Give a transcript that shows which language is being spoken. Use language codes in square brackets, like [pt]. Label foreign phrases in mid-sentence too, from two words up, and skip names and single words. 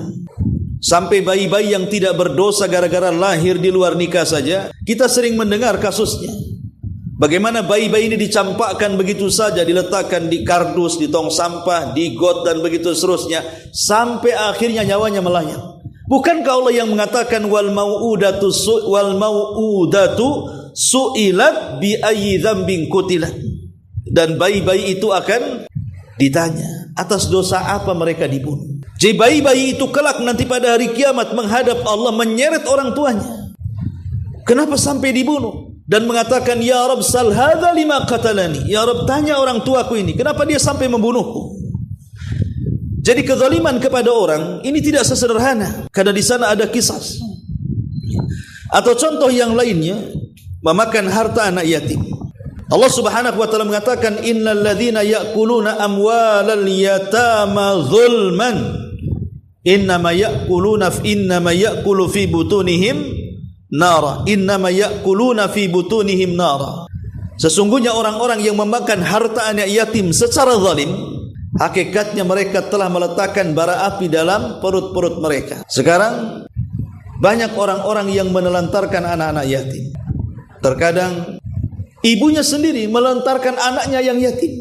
[id] Sampai bayi-bayi yang tidak berdosa gara-gara lahir di luar nikah saja, kita sering mendengar kasusnya. Bagaimana bayi-bayi ini dicampakkan begitu saja, diletakkan di kardus, di tong sampah, di got dan begitu seterusnya, sampai akhirnya nyawanya melayang. Bukankah Allah yang mengatakan [ar] والموءودة سئلت بأي ذنب قتلت, [id] dan bayi-bayi itu akan ditanya atas dosa apa mereka dibunuh. Jadi bayi-bayi itu kelak nanti pada hari kiamat menghadap Allah, menyeret orang tuanya, kenapa sampai dibunuh, dan mengatakan, [ar] يا رب، سل هذا لم قتلني. يا رب, [id] tanya orang tuaku ini, kenapa dia sampai membunuhku? Jadi kezaliman kepada orang ini tidak sesederhana, karena di sana ada qisas. Atau contoh yang lainnya, memakan harta anak yatim. Allah [ar] سبحانه وتعالى [id] mengatakan, [ar] إن الذين يأكلون أموال اليتامى ظلما إنما يأكل في بطونهم نارا. إنما يأكلون في بطونهم نارا. [id] Sesungguhnya orang-orang yang memakan harta anak yatim secara zalim, hakikatnya mereka telah meletakkan bara api dalam perut-perut mereka. Sekarang banyak orang-orang yang menelantarkan anak-anak yatim. Terkadang ibunya sendiri melantarkan anaknya yang yatim.